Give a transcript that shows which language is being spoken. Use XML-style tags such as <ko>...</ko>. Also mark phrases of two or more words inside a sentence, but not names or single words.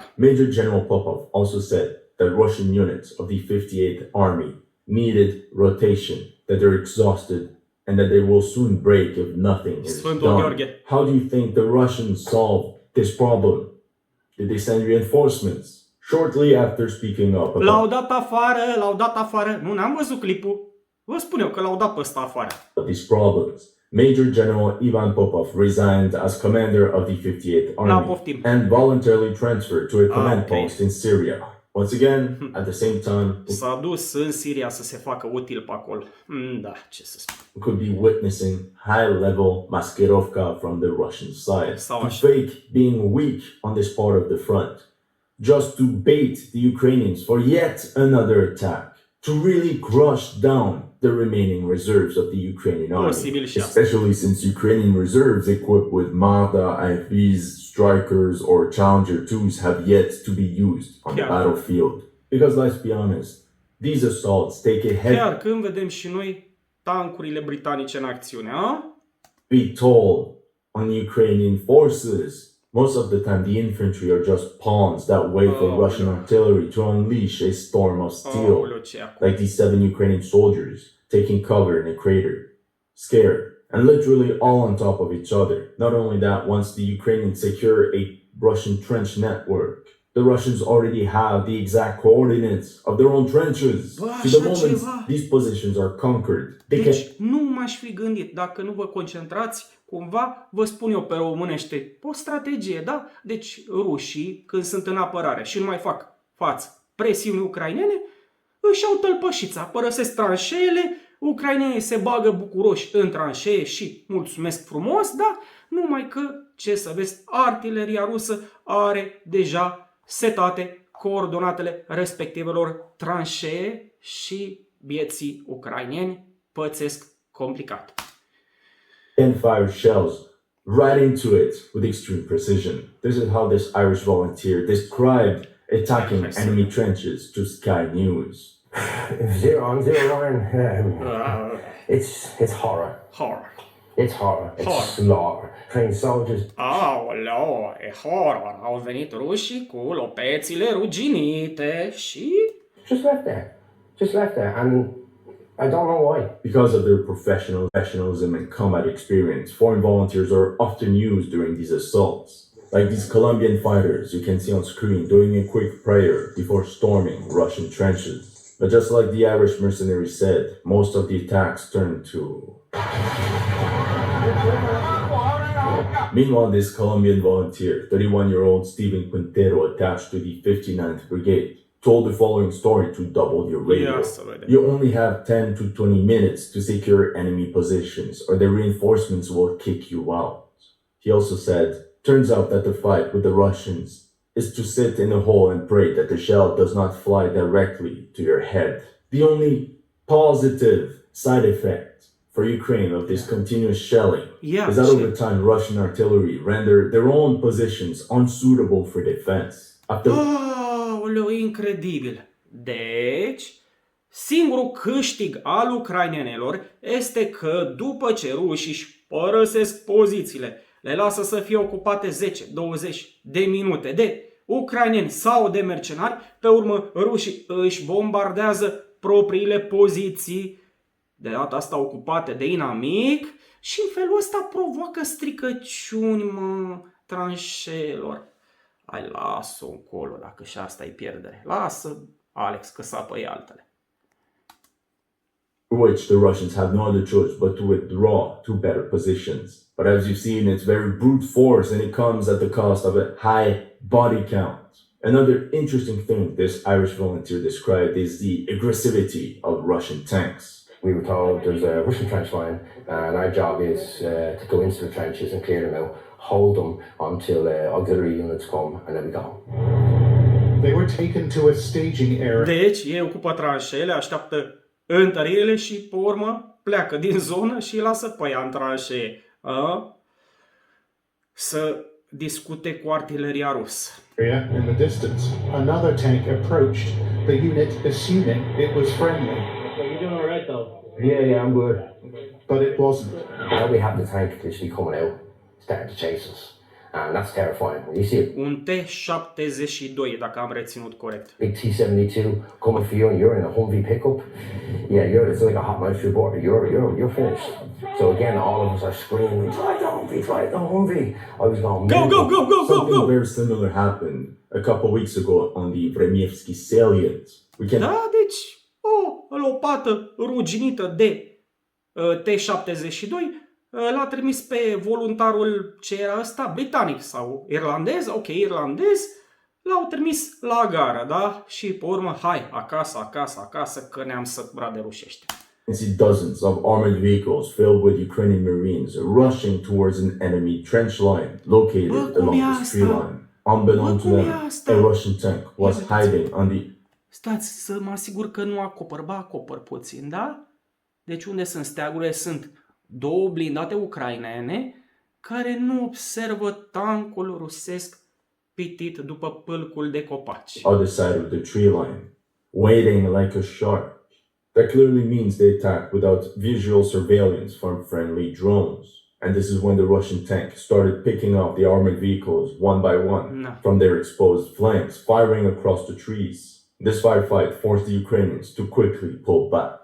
<en>Major General Popov also said that Russian units of the 58th Army needed rotation, that they're exhausted, and that they will soon break if nothing is</en> <ro>Sfântul</ro> <en>done.</en> <ro>Gheorghe.</ro> <en>How do you think the Russians solved this problem? Did they send reinforcements? Shortly after speaking up</en> <ro>L-au</ro> <en>about</en> <ro>dat afară, l-au dat afară. Nu, n-am văzut clipul. Vă spun eu că l-au dat pe ăsta afară.</ro> <en>these problems, Major General Ivan Popov resigned as commander of the 58th Army</en> <ro>poftim.</ro> <en>and voluntarily transferred to a command okay. post in Syria. Once again, at the same time,</en> <ro>S-a dus în Siria să se facă util pe acolo. Da, ce să spun.</ro> <en>we could be witnessing high-level maskirovka from the Russian side</en> <ro>Sau</ro> <en>to</en> <ro>așa.</ro> <en>fake being weak on this part of the front, just to bait the Ukrainians for yet another attack, to really crush down the remaining reserves of the Ukrainian army,</en> <ro>Posibil și asta.</ro> <en>especially since Ukrainian reserves equipped with Marder, IFVs, Strikers, or Challenger 2s have yet to be used on the Yeah. battlefield. Because let's be honest, these assaults take a heavy</en> <ro>Chiar când vedem și noi tancurile britanice în acțiune, a?</ro> <en>toll on Ukrainian forces. Most of the time, the infantry are just pawns that wait for Oh, Russian artillery to unleash a storm of steel,</en> <ro>Aoleu, ce e acum?</ro> <en>like these 7 Ukrainian soldiers taking cover in a crater, scared, and literally all on top of each other. Not only that, once the Ukrainians secure a Russian trench network, the Russians already have the exact coordinates of their own trenches.</en> <ro>Bă,</ro> <en>So the</en> <ro>așa</ro> <en>moment</en> <ro>ceva.</ro> <en>these positions are conquered, they can</en> <ro>Deci nu m-aș fi gândit, dacă nu vă concentrați, cumva, vă spun eu pe românește, o strategie, da? Deci rușii, când sunt în apărare și nu mai fac față presiunii ucrainene, își iau tălpășița, părăsesc tranșeele, ucrainenii se bagă bucuroși în tranșee și mulțumesc frumos, da? Numai că, ce să vezi, artileria rusă are deja setate coordonatele respectivelor tranșee și bieții ucraineni pățesc complicat.</ro> <en>and fire shells right into it with extreme precision. This is how this Irish volunteer described attacking enemy trenches to Sky News. Zero on, it's horror. Horror. It's horror. It's Horror. slaughter. Trained soldiers.</en> <ro>Aoleo, e horror. Au venit rușii cu lopețile ruginite și...</ro> <en>Just left there. Just left there. And I don't know why. Because of their professionalism and combat experience, foreign volunteers are often used during these assaults. Like these Colombian fighters you can see on screen doing a quick prayer before storming Russian trenches. But just like the Irish mercenaries said, most of the attacks turn to... Meanwhile, this Colombian volunteer, 31-year-old Steven Quintero, attached to the 59th Brigade, told the following story to double your radio.</en> <ro>Ia să vedem.</ro> <en>You only have 10 to 20 minutes to secure enemy positions, or the reinforcements will kick you out. He also said, turns out that the fight with the Russians is to sit in a hole and pray that the shell does not fly directly to your head. The only positive side effect for Ukraine of this continuous shelling Yeah, is that shit. over time Russian artillery render their own positions unsuitable for defense. After</en> <ro>Aoleu, incredibil. Deci, singurul câștig al ucrainenilor este că după ce rușii își părăsesc pozițiile, le lasă să fie ocupate 10-20 de minute de ucraineni sau de mercenari, pe urmă rușii își bombardează propriile poziții, de data asta ocupate de inamic, și în felul ăsta provoacă stricăciuni, tranșeelor. Hai, lasă-o încolo, dacă și asta e pierdere. Lasă, Alex, că sapă e altele.</ro> <en>which the Russians have no other choice but to withdraw to better positions. But as you've seen, it's very brute force and it comes at the cost of a high body count. Another interesting thing this Irish volunteer described is the aggressivity of Russian tanks. We were told there's a Russian trench line, and our job is to go into the trenches and clear them out, hold them until auxiliary units come, and then we go. They were taken to a staging area.</en> <ro>Deci, ei ocupă tranșeele, așteaptă întăririle și, pe urmă, pleacă din zonă și îi lasă pe ea în tranșee. Să discute cu artileria rusă.</ro> <en>In the distance, another tank approached the unit, assuming it was friendly, Yeah, I'm good. but it wasn't. Now we have the tank literally coming out, starting to chase us. And that's terrifying. When you see a</en> <ro>Un T-72, dacă am reținut corect.</ro> <en>big T-72 coming for you and you're in a Humvee pickup, yeah, it's like a hot knife through butter. You're finished. So again, all of us are screaming, try the Humvee. I was going, Go! Something very similar happened a couple weeks ago on the Vremievsky salient. We can</en> <ro>Da, deci o lopată ruginită de T-72 l-a trimis pe voluntarul ce era ăsta, britanic sau irlandez, ok, irlandez, l-au trimis la gară, da? Și pe urmă, hai, acasă, că ne-am săturat de rușește.</ro> <en>see dozens of armored vehicles filled with Ukrainian Marines rushing towards an enemy trench line located along this tree line. Unbeknown to them, a Russian tank was hiding on the</en> <ro>Stați să mă asigur că nu acopăr puțin, da? Deci unde sunt steagurile? Sunt două blindate ucrainene care nu observă tancul rusesc pitit după pâlcul de copaci.</ro> <en>other side of the tree line, waiting like a shark. That clearly means they attacked without visual surveillance from friendly drones. And this is when the Russian tank started picking off the armored vehicles one by one No. from their exposed flanks, firing across the trees. This firefight forced the Ukrainians to quickly pull back.</en>